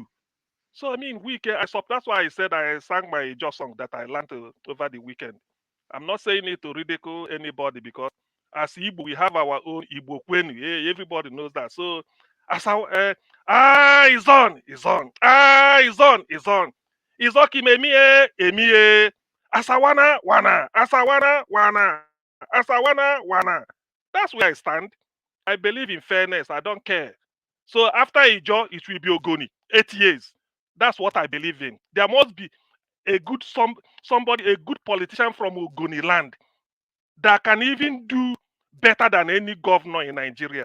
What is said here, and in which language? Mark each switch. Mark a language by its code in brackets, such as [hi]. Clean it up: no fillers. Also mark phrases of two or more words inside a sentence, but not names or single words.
[en] So I mean, that's why I said I sang my just song that I learned over the weekend. I'm not saying it to ridicule anybody, because as Igbo, we have our own Igbo Kwenu. Yeah, everybody knows that. So as it's on. It's on. It's okay, emie. Asawana, wana. Asawana. That's where I stand. I believe in fairness. I don't care. So after Ijo, it will be Ogoni. 8 years. That's what I believe in. There must be a good somebody, a good politician from Ogoni land that can even do better than any governor in Nigeria.